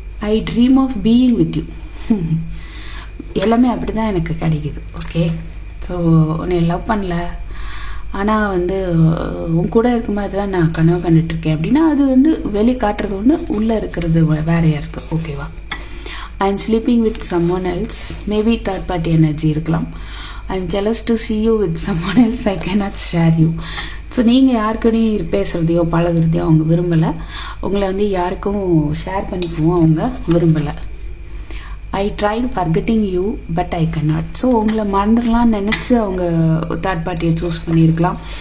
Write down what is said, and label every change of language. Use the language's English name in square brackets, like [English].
[English] I dream of being with you. [Tamil] எல்லாமே அப்படி தான் எனக்கு கிடைக்குது, ஓகே? ஸோ உன்னை லவ் பண்ணல, ஆனால் வந்து உன் கூட இருக்க மாதிரி தான் நான் கனவு கண்டுட்ருக்கேன் அப்படின்னா அது வந்து வெளி காட்டுறது ஒன்று, உள்ளே இருக்கிறது வேறையாக இருக்குது, ஓகேவா? [English] I am sleeping with someone else. Maybe third party energy இருக்கலாம். I am jealous to see you with someone else. I cannot share you. [Tamil] So நீங்கள் யாருக்கூடையும் பேசுகிறதையோ பழகிறதையோ அவங்க விரும்பலை, உங்களை வந்து யாருக்கும் ஷேர் பண்ணிக்கவும் அவங்க விரும்பலை. [English] I tried forgetting you but I cannot. [Tamil] So உங்களை மறந்துடலாம்னு நினச்சி அவங்க தேர்ட் பார்ட்டியை சூஸ் பண்ணியிருக்கலாம்.